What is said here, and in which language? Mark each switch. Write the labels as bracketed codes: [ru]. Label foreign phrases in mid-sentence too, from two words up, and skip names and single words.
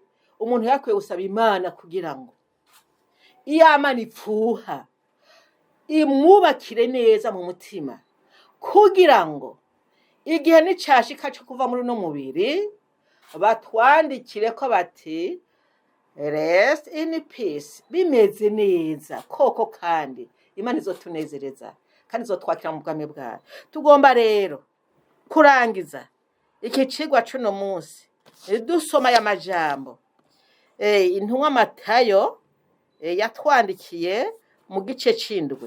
[rn] Umuntu yakwiye gusaba Imana kugira ngo iyamana ipfuha imwubakire neza mu mutima, kugira ngo igihe nicashika cyo kuva muri no mubiri batwandikire ko bati [en] rest in peace, [rn] bimeze neza koko, kandi Imana izotunezereza kandi izotwakira mu bwami bwayo. Tugomba rero kurangiza iki cigwa cuno munsi dusoma aya majambo intumwa Matayo yatwandikiye mu gice c'indwi.